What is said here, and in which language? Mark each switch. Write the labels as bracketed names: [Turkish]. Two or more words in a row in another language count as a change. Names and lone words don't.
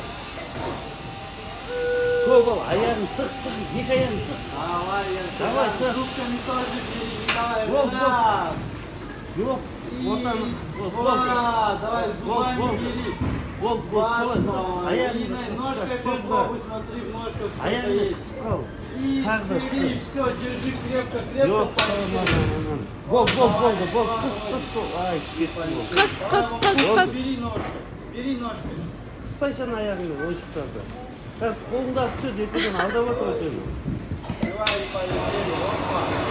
[Kazakh] Көп ал, аяғын тық, екі аяғын тық. Давай, тық. Жоқ, ортаны. [Russian] Давай, зубами бери. [Kazakh] Бол, аяғын [Russian] Ножкой попробуй, смотри, в ножках что-то [Kazakh] аяғын [Russian] есть. [Kazakh] қысып қал. [Russian] И [Kazakh] Тағы да [Russian] бери, все, держи крепко, [Kazakh] Жоқ, [Russian] крепко. [Kazakh] бол, қыс, ай, кетті. Қыс. [Russian] Бери ножкой, бери ножкой. [Kazakh] Қыстайсың аяғыңды, ойыншықтарды. Қазір қолыңда түседі, екеуден алдап отыр сені. [Russian] Давай, полетели, опа.